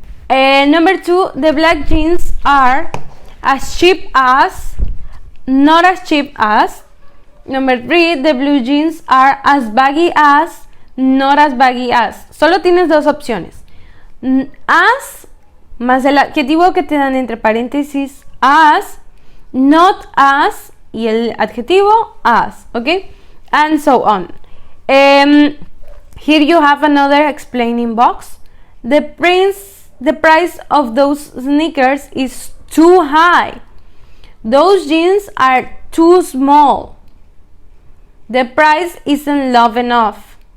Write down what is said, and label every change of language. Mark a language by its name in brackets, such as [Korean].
[English] Number 2, the black jeans are as cheap as, not as cheap as. Number 3, the blue jeans are as baggy as, not as baggy as. [Spanish] Solo tienes dos opciones. As, más el adjetivo que te dan entre paréntesis, as, not as, y el adjetivo as, okay? [English] And so on. Here you have another explaining box. The price of those sneakers is too high. Those jeans are too small. The price isn't low enough.